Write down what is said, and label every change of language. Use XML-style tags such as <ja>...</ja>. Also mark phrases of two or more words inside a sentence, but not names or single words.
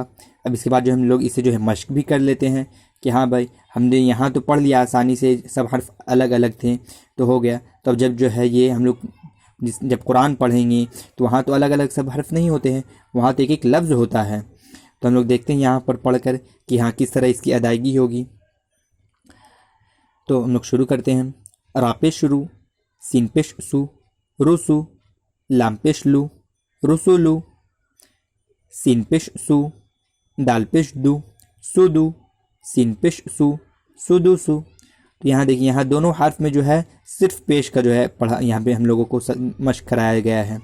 <ur>اب اس کے بعد جو ہم لوگ اسے جو ہے مشق بھی کر لیتے ہیں کہ ہاں بھائی ہم نے یہاں تو پڑھ لیا آسانی سے، سب حرف الگ الگ تھے تو ہو گیا. تو اب جب جو ہے یہ ہم لوگ جب قرآن پڑھیں گے تو وہاں تو الگ الگ سب حرف نہیں ہوتے ہیں، وہاں تو ایک ایک لفظ ہوتا ہے. تو ہم لوگ دیکھتے ہیں یہاں پر پڑھ کر کہ ہاں کس طرح اس کی ادائیگی ہوگی. تو ہم لوگ شروع کرتے ہیں. را پیش رو، سین پیش سو، رسو، لام پیش لو، رسولو، سین پیش سو، دال پیش دو، سدو، سین پیش سو، سدوسو. تو یہاں دیکھیں یہاں دونوں حرف میں جو ہے صرف پیش کا جو ہے پڑھا یہاں پہ ہم لوگوں کو مشق کرایا گیا ہے.</ur>